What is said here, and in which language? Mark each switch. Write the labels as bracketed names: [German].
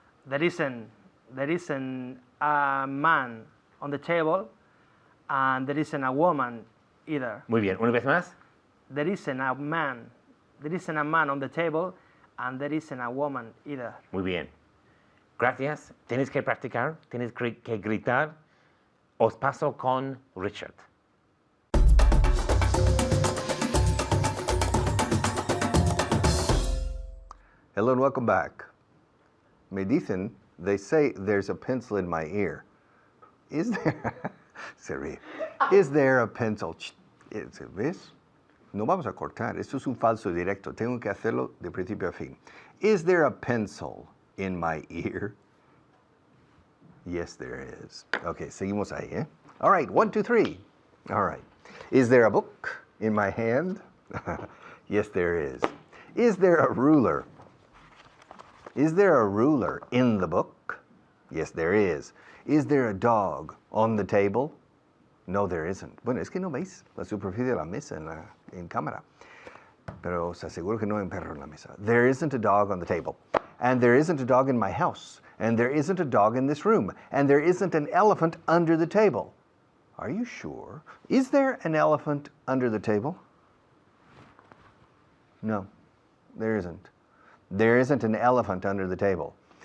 [English] there isn't a man on the table, and there isn't a woman either. [Spanish] Muy bien, una vez más. [English] There isn't a man on the table, and there isn't a woman either. [Spanish] Muy bien. Gracias. Tienes que practicar, tienes que gritar. Os paso con Richard. [English] Hello and welcome back. [Spanish] Me dicen, [English] they say there's a pencil in my ear. Is there? [Spanish] Se ríe. [English] Is there a pencil? [Spanish] ¿Ves? No vamos a cortar. Esto es un falso directo. Tengo que hacerlo de principio a fin. [English] Is there a pencil in my ear? Yes, there is. Okay, [Spanish] seguimos ahí, ¿eh? [English] All right, 1, 2, 3. All right. Is there a book in my hand? Yes, there is. Is there a ruler? Is there a ruler in the book? Yes, there is. Is there a dog on the table? No, there isn't. [Spanish] Bueno, es que no veis la superficie de la mesa en cámara. Pero os aseguro que no hay un perro en la mesa. [English] There isn't a dog on the table. And there isn't a dog in my house. And there isn't a dog in this room. And there isn't an elephant under the table. Are you sure? Is there an elephant under the table? No, there isn't. There isn't an elephant under the table.